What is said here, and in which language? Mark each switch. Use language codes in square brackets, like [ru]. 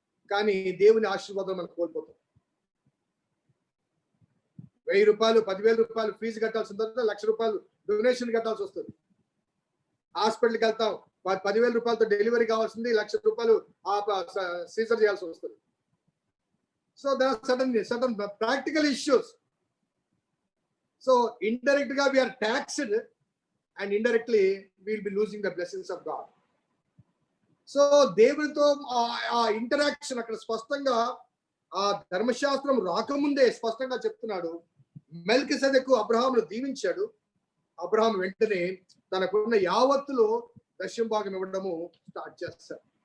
[te] కానీ దేవుని ఆశీర్వాదం మనం కోల్పోతాం. 1000 రూపాయలు 10,000 రూపాయలు ఫీజు కట్టాల్సి ఉంటుంది, 1,00,000 రూపాయలు డొనేషన్ కట్టాల్సి వస్తుంది. హాస్పిటల్కి వెళ్తాం, 10,000 రూపాయలతో డెలివరీ కావాల్సింది, 1,00,000 రూపాయలు సీజర్ చేయాల్సి వస్తుంది. [en] So there are certain practical issues. So indirectly we are taxed and indirectly we will be losing the blessings of God. [te] So దేవుడితో ఆ ఇంటరాక్షన్ అక్కడ స్పష్టంగా ఆ ధర్మశాస్త్రం రాకముందే స్పష్టంగా చెప్తున్నాడు. మెల్కిసెదెకు అబ్రహామును దీవించాడు. అబ్రహాం వెంటనే తనకున్న యావత్తులో దశమ భాగం ఇవ్వడము స్టార్ట్ చేస్తాడు.